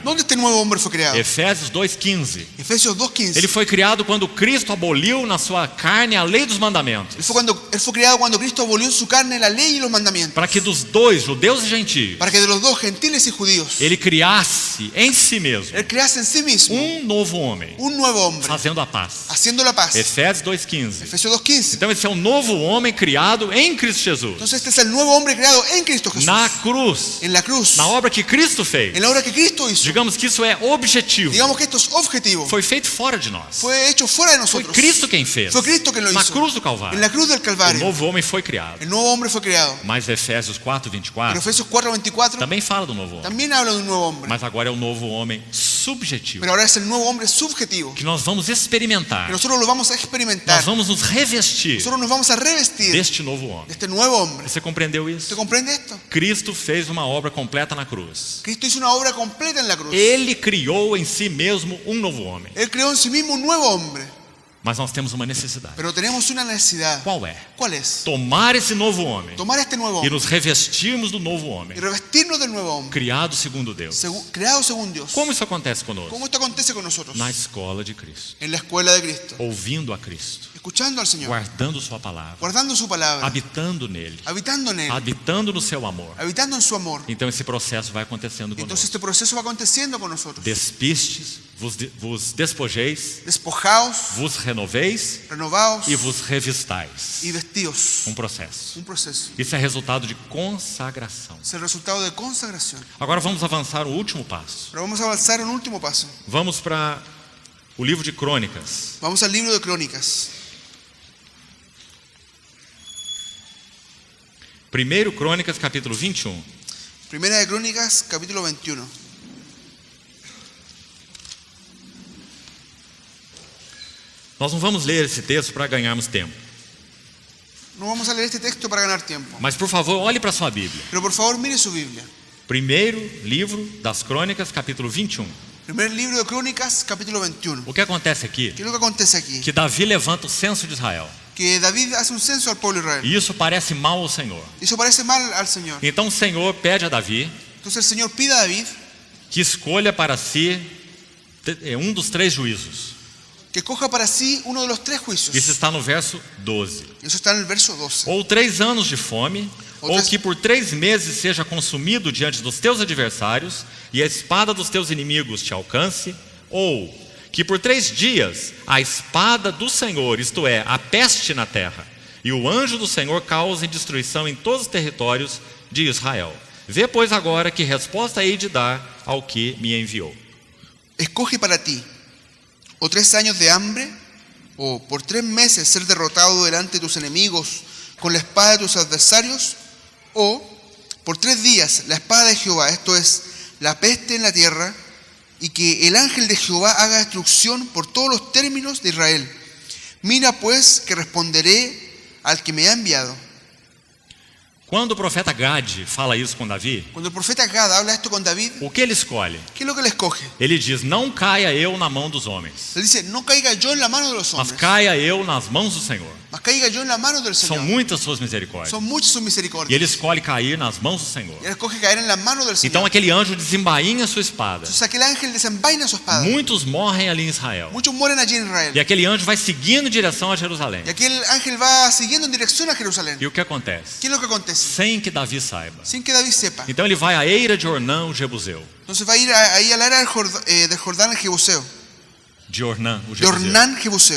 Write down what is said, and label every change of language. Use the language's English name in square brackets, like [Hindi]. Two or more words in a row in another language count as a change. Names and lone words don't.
[Spanish] ¿Dónde este nuevo hombre fue creado? [Portuguese] Efésios 2,15. [Spanish] Efesios 2:15. [Portuguese] Ele foi criado quando Cristo aboliu na sua carne a lei dos mandamentos, [Spanish] Él fue creado cuando Cristo abolió en su carne la lei y los mandamientos, [Portuguese] para que dos dois, judeus e gentios, [Spanish] para que de los dos, gentiles y judíos, [Portuguese] ele criasse em si mesmo [Spanish] Él crease en sí mismo [Portuguese] novo homem, [Spanish] un nuevo hombre, [Portuguese] fazendo a paz. [Spanish] haciendo la paz. [Portuguese] Efésios 2,15. [Spanish] Efesios 2:15. [Portuguese] Então esse é um novo homem criado em Cristo Jesus, [Spanish] Entonces este es el nuevo hombre creado en Cristo Jesús, [Portuguese] na cruz, [Spanish] en la cruz, [Portuguese] na obra que Cristo fez. [Spanish] en la obra que Cristo hizo. [Portuguese] Digamos que isso é objetivo. [Spanish] Digamos que esto es objetivo. [Portuguese] Foi feito fora de nós. [Spanish] Fue hecho fuera de [Portuguese] Foi [Spanish] nosotros. [Portuguese] Cristo quem fez. [Spanish] Fue Cristo quien lo [Portuguese] Na [Spanish] hizo. [Portuguese] cruz do [Spanish] En [Portuguese] Calvário. [Spanish] la cruz del [Portuguese] O [Spanish] Calvario. [Portuguese] novo homem foi criado. [Spanish] El nuevo hombre fue creado. [Portuguese] Mas Efésios [Spanish] Pero [Portuguese] 4:24 [Spanish] Efesios 4:24 [Portuguese] também fala do novo homem. [Spanish] también habla de un nuevo hombre. [Portuguese] Mas agora é o novo homem subjetivo, [Spanish] Pero ahora es el nuevo hombre subjetivo. [Portuguese] que nós vamos [Spanish] Que [Portuguese] experimentar. [Spanish] nosotros lo vamos a experimentar. [Portuguese] Nós vamos nos revestir [Spanish] Nosotros nos vamos a revestir de [Portuguese] deste novo homem. [Spanish] este nuevo hombre. [Portuguese] Você compreendeu [Spanish] ¿Usted [Portuguese] isso? [Spanish] comprende esto? [Portuguese] Cristo fez uma obra completa na cruz. [Spanish] Cristo hizo una obra completa en la cruz. [Portuguese] Ele criou em si mesmo um novo homem. [Spanish] Él creó en sí mismo un nuevo hombre. [Portuguese] Mas nós temos uma necessidade. [Spanish] Pero tenemos una necesidad. [Portuguese] Qual é? [Spanish] ¿Cuál es? [Portuguese] Tomar esse novo homem [Spanish] Tomar este nuevo [Portuguese] e [Spanish] hombre [Portuguese] nos revestirmos do novo [Spanish] y [Portuguese] homem, [Spanish] revestirnos del nuevo hombre, [Portuguese] criado segundo Deus. [Spanish] creado según Dios. [Portuguese] Como isso acontece conosco? [Spanish] ¿Cómo esto acontece con nosotros? [Portuguese] Na escola de Cristo, [Spanish] En la escuela de Cristo. [Portuguese] ouvindo a Cristo, [Spanish] Escuchando al Señor. [Portuguese] guardando sua palavra, [Spanish] Guardando su palabra. [Portuguese] habitando nele, [Spanish] Habitando en Él. [Portuguese] habitando no seu amor. [Spanish] Habitando en su amor. [Portuguese] Então esse processo vai acontecendo [Spanish] Entonces [Portuguese] conosco. [Spanish] este proceso va aconteciendo con nosotros. [Portuguese] Despistes, vos despojeis, [Spanish] Despojaos, [Portuguese] vos renoveis [Spanish] renovaos [Portuguese] e vos revistais. [Spanish] y vestidos. [Portuguese] Um processo. [Spanish] Un proceso. [Portuguese] Isso é resultado de consagração. [Spanish] Es el resultado de consagración. [Portuguese] Agora vamos avançar o último passo. [Spanish] Pero vamos a avanzar en un último paso. [Portuguese] Vamos para o livro de Crônicas. [Spanish] Vamos al libro de Crónicas. [Portuguese] 1 Crônicas, capítulo 21. [Spanish] Primera de Crónicas, capítulo 21. [Portuguese] Nós não vamos ler esse texto para ganharmos tempo. [Spanish] No vamos a leer este texto para ganar tiempo. [Portuguese] Mas, por favor, olhe para a sua Bíblia. [Spanish] Pero por favor, mire su Biblia. [Portuguese] Primeiro livro das Crônicas, capítulo 21. [Spanish] Primer libro de Crónicas, capítulo 21. [Portuguese] O que acontece aqui? [Spanish] ¿Qué es lo que acontece aquí? [Portuguese] Que Davi levanta o censo de Israel. [Spanish] Que David hace un censo al pueblo de Israel. [Portuguese] E isso parece mal ao Senhor. [Spanish] Eso parece mal al Señor. [Portuguese] Então o Senhor pede a Davi [Spanish] Entonces el Señor pide a David [Portuguese] que escolha para si dos 3 juízos. [Spanish] que coja para sí uno de los 3 juicios. [Portuguese] Isso está no verso 12. [Spanish] Eso está en el verso 12. [Portuguese] Ou 3 anos de fome, ou que por 3 meses seja consumido diante dos teus adversários, e a espada dos teus inimigos te alcance, ou que por 3 dias a espada do Senhor, isto é, a peste na terra, e o anjo do Senhor cause destruição em todos os territórios de Israel. Vê, pois, agora que resposta hei de dar ao que me enviou. [Spanish] Escoge para ti o 3 años de hambre, o por 3 meses ser derrotado delante de tus enemigos con la espada de tus adversarios, o por 3 días la espada de Jehová, esto es, la peste en la tierra, y que el ángel de Jehová haga destrucción por todos los términos de Israel. Mira pues que responderé al que me ha enviado. [Portuguese] Quando o profeta Gade fala isso com Davi, [Spanish] Cuando el profeta Gad habla esto con David, [Portuguese] o que ele escolhe? [Spanish] ¿qué es lo que le escoge? [Portuguese] Ele diz, não caia eu na mão dos homens, [Spanish] Él dice, no caiga yo en la mano de los [Portuguese] mas [Spanish] hombres, [Portuguese] caia eu nas mãos do Senhor. [Spanish] mas caiga yo en la mano del [Portuguese] São [Spanish] Señor. [Portuguese] muitas suas misericórdias. [Spanish] Son muchas sus [Portuguese] E [Spanish] misericordias. [Portuguese] ele escolhe cair nas mãos do Senhor. [Spanish] Y él escoge caer en la mano del [Portuguese] Então [Spanish] Señor. [Portuguese] aquele anjo desembainha sua espada. [Spanish] Entonces aquel ángel desenvaina su espada. [Portuguese] Muitos morrem ali em Israel. [Spanish] Muchos mueren allí en Israel. [Portuguese] E aquele anjo vai seguindo em direção a Jerusalém. [Spanish] Y aquel ángel va siguiendo en dirección a Jerusalén. [Portuguese] E o que acontece? [Spanish] ¿Qué es lo que acontece? [Portuguese] Sem que Davi saiba. [Spanish] Sin que David sepa. [Portuguese] Então ele vai à eira de Ornã, o Jebuseu. [Spanish] Entonces va a ir ahí al área del Jordán, el Jebuseo. [Portuguese] De Ornã, o [Spanish] De [Portuguese] Jebuseu. [Spanish] Ornán, Jebuseo.